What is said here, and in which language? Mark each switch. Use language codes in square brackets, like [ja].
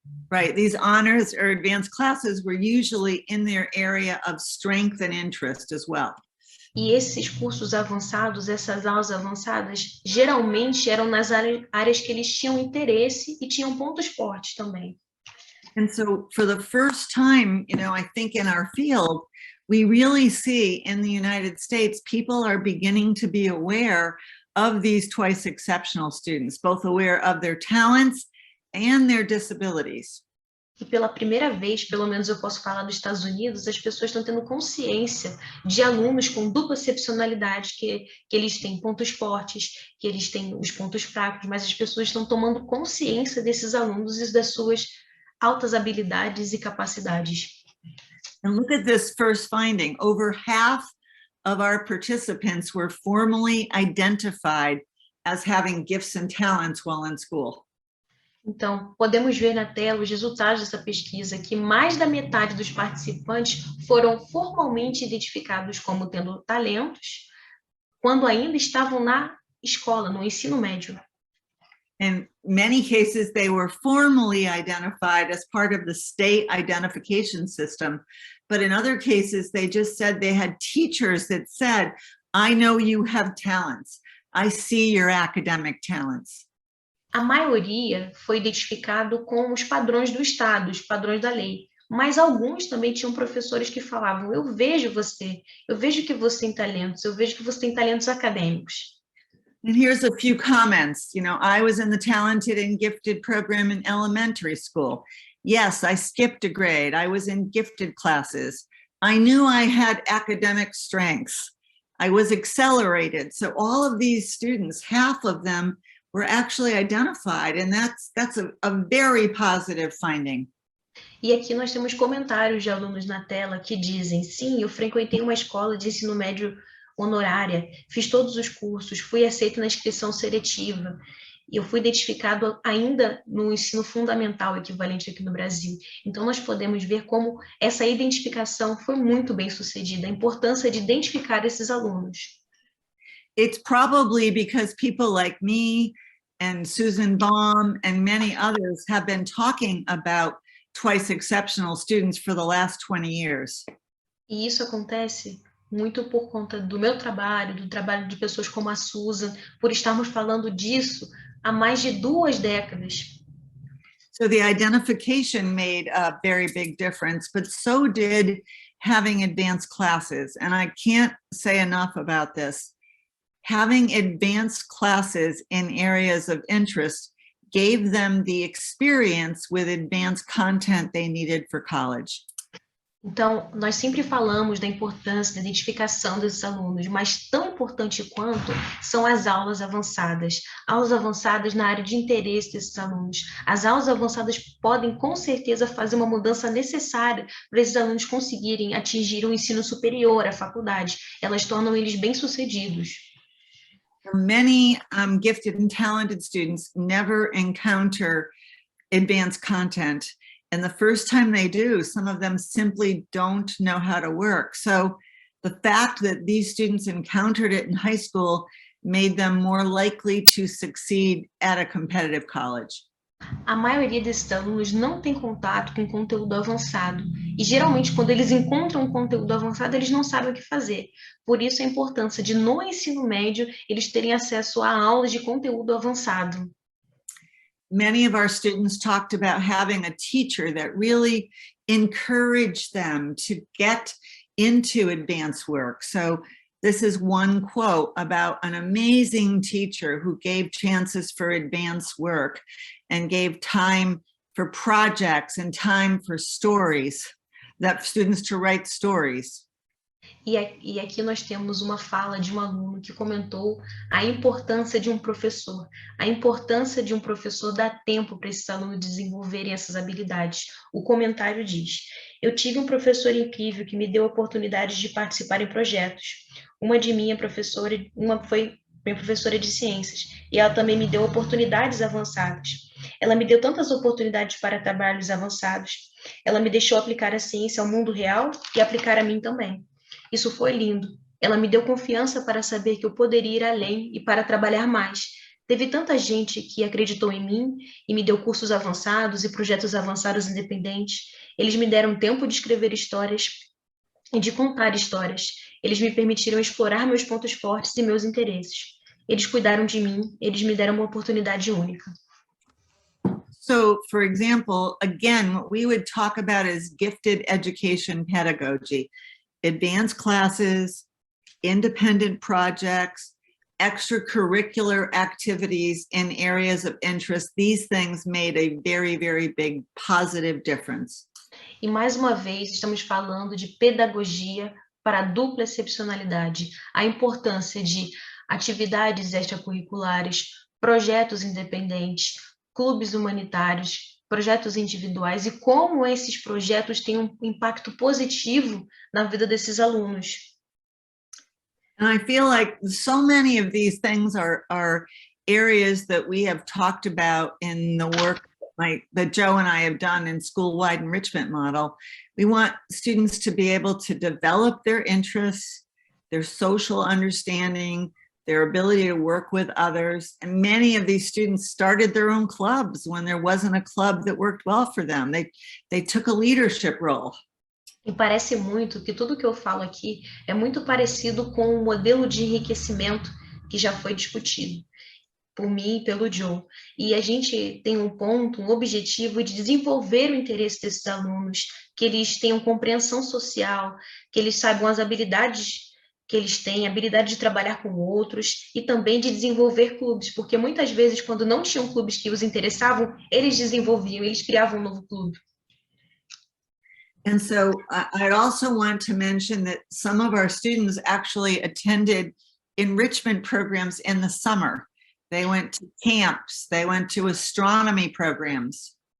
[en] Right, these honors or advanced classes were usually in their area of strength and interest as well. [pt] E esses cursos avançados, essas aulas avançadas, geralmente eram nas áreas que eles tinham interesse e tinham pontos fortes também. [en] And so for the first time, I think in our field, we really see in the United States, people are beginning to be aware of these twice exceptional students, both aware of their talents and their disabilities. [pt] E pela primeira vez, pelo menos eu posso falar dos Estados Unidos, as pessoas estão tendo consciência de alunos com dupla excepcionalidade, que eles têm pontos fortes, que eles têm os pontos fracos, mas as pessoas estão tomando consciência desses alunos e das suas altas habilidades e capacidades. [en] And look at this first finding. Over half of our participants were formally identified as having gifts and talents while in school. [pt] Então, podemos ver na tela os resultados dessa pesquisa, que mais da metade dos participantes foram formalmente identificados como tendo talentos, quando ainda estavam na escola, no ensino médio. [en] In many cases, they were formally identified as part of the state identification system. But in other cases, they just said they had teachers that said, I know you have talents. I see your academic talents. [pt] A maioria foi identificado com os padrões do Estado, os padrões da lei. Mas alguns também tinham professores que falavam, eu vejo você, eu vejo que você tem talentos, eu vejo que você tem talentos acadêmicos. [en] And here's a few comments. You know, I was in the talented and gifted program in elementary school. Yes, I skipped a grade. I was in gifted classes. I knew I had academic strengths. I was accelerated. So all of these students, half of them were actually identified, and that's a very positive finding. [pt] E aqui nós temos comentários de alunos na tela que dizem, sim, eu frequentei uma escola de ensino médio honorária, fiz todos os cursos, fui aceito na inscrição seletiva, e eu fui identificado ainda no ensino fundamental equivalente aqui no Brasil. Então, nós podemos ver como essa identificação foi muito bem sucedida, a importância de identificar esses alunos. [en] It's probably because people like me and Susan Baum and many others have been talking about twice exceptional students for the last 20 years. [pt] E isso acontece muito por conta do meu trabalho, do trabalho de pessoas como a Susan, por estarmos falando disso há mais de 2 décadas. [en] So the identification made a very big difference, but so did having advanced classes. And I can't say enough about this. Having advanced classes in areas of interest gave them the experience with advanced content they needed for college. [pt] Então, nós sempre falamos da importância da identificação desses alunos, mas tão importante quanto são as aulas avançadas na área de interesse desses alunos. As aulas avançadas podem, com certeza, fazer uma mudança necessária para esses alunos conseguirem atingir o ensino superior, a faculdade. Elas tornam eles bem-sucedidos. [en] Many gifted and talented students never encounter advanced content. And the first time they do, some of them simply don't know how to work. So the fact that these students encountered it in high school made them more likely to succeed at a competitive college. [pt] A maioria desses alunos não tem contato com conteúdo avançado. E geralmente, quando eles encontram um conteúdo avançado, eles não sabem o que fazer. Por isso, a importância de, no ensino médio, eles terem acesso a aulas de conteúdo avançado. [en] Many of our students talked about having a teacher that really encouraged them to get into advanced work. So this is one quote about an amazing teacher who gave chances for advanced work and gave time for projects and time for stories, that students to write stories. [pt] E aqui nós temos uma fala de um aluno que comentou a importância de um professor. A importância de um professor dar tempo para esses alunos desenvolverem essas habilidades. O comentário diz, eu tive um professor incrível que me deu oportunidades de participar em projetos. Uma foi minha professora de ciências, e ela também me deu oportunidades avançadas. Ela me deu tantas oportunidades para trabalhos avançados. Ela me deixou aplicar a ciência ao mundo real e aplicar a mim também. Isso foi lindo. Ela me deu confiança para saber que eu poderia ir além e para trabalhar mais. Teve tanta gente que acreditou em mim e me deu cursos avançados e projetos avançados independentes. Eles me deram tempo de escrever histórias e de contar histórias. Eles me permitiram explorar meus pontos fortes e meus interesses. Eles cuidaram de mim, eles me deram uma oportunidade única. [en] So, for example, again, what we would talk about is gifted education pedagogy. Advanced classes, independent projects, extracurricular activities in areas of interest. These things made a very, very big positive difference. [pt] E mais uma vez, estamos falando de pedagogia para a dupla excepcionalidade. A importância de atividades extracurriculares, projetos independentes, clubes humanitários, projetos individuais e como esses projetos têm um impacto positivo na vida desses alunos. [en] And I feel like so many of these things are areas that we have talked about in the work that Joe and I have done in school-wide enrichment model. We want students to be able to develop their interests, their social understanding, their ability to work with others. And many of these students started their own clubs when there wasn't a club that worked well for them. They took a leadership role. [pt] E parece muito que tudo que eu falo aqui é muito parecido com o modelo de enriquecimento que já foi discutido por mim e pelo Joe. E a gente tem um ponto, um objetivo de desenvolver o interesse desses alunos, que eles tenham compreensão social, que eles saibam as habilidades que eles têm, habilidade de trabalhar com outros e também de desenvolver clubes, porque muitas vezes, quando não tinham clubes que os interessavam, eles desenvolviam, eles criavam um novo clube. [en] And so I'd also want to mention that some of our students actually attended enrichment programs in the summer. They went to camps, they went to astronomy programs.